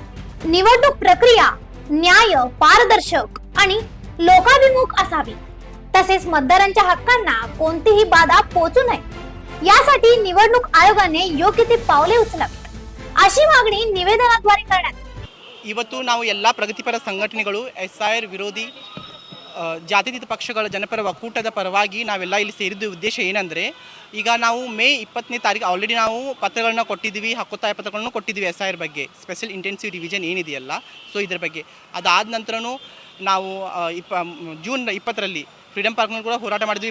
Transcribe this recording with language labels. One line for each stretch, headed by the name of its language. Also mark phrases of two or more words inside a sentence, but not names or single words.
Marathi: निवडणूक प्रक्रिया न्याय, पारदर्शक आणि लोकाभिमुख असावी, तसेच मतदारांच्या हक्कांना कोणतीही बाधा पोहोचू नये यासाठी निवडणूक आयोगाने योग्य ते पावले उचलावीत अशी मागणी निवेदनाद्वारे करण्यात आली।
Kannada: ಇವತ್ತು ನಾವು ಎಲ್ಲ ಪ್ರಗತಿಪರ ಸಂಘಟನೆಗಳು ಎಸ್ಐಆರ್ ವಿರೋಧಿ ಜಾತ್ಯತೀತ ಪಕ್ಷಗಳ ಜನಪರ ಒಕ್ಕೂಟದ ಪರವಾಗಿ ನಾವೆಲ್ಲ ಇಲ್ಲಿ ಸೇರಿದ ಉದ್ದೇಶ ಏನಂದರೆ, ಈಗ ನಾವು ಮೇ 20ನೇ ತಾರೀಕು ಆಲ್ರೆಡಿ ನಾವು ಪತ್ರಗಳನ್ನ ಕೊಟ್ಟಿದ್ದೀವಿ, ಹಕ್ಕೊತ್ತಾಯ ಪತ್ರಗಳನ್ನು ಕೊಟ್ಟಿದ್ದೀವಿ ಎಸ್ಐಆರ್ ಬಗ್ಗೆ,
English: special intensive revision
Kannada: ಏನಿದೆಯಲ್ಲ, ಸೊ ಇದರ ಬಗ್ಗೆ ಅದಾದ ನಂತರನೂ ನಾವು ಜೂನ್ 20ರಲ್ಲಿ ಫ್ರೀಡಮ್ ಪಾರ್ಕ್ನಲ್ಲಿ ಕೂಡ ಹೋರಾಟ ಮಾಡಿದ್ವಿ।